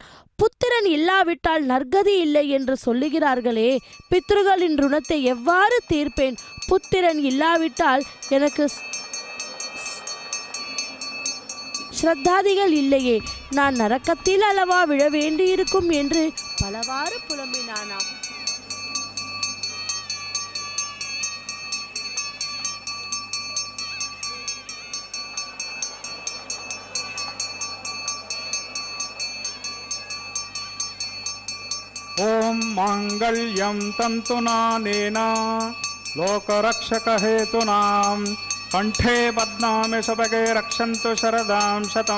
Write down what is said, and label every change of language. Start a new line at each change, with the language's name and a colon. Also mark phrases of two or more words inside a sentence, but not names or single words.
Tamil: புத்திரன் இல்லாவிட்டால் நற்கதி இல்லை என்று சொல்லுகிறார்களே, பித்ருகளின் ருணத்தை எவ்வாறு தீர்ப்பேன்? புத்திரன் இல்லாவிட்டால் எனக்கு ஸ்ரத்தாதிகள் இல்லையே, நான் நரக்கத்தில் அளவா விழ வேண்டியிருக்கும் என்று பலவாறு புலம்பினானாம்.
Sanskrit: ओम मांगल्यं तंतुनानेन लोकरक्षकहेतुनां कंठे पद्मामि शुभगे रक्षन्तु शरदां शतं।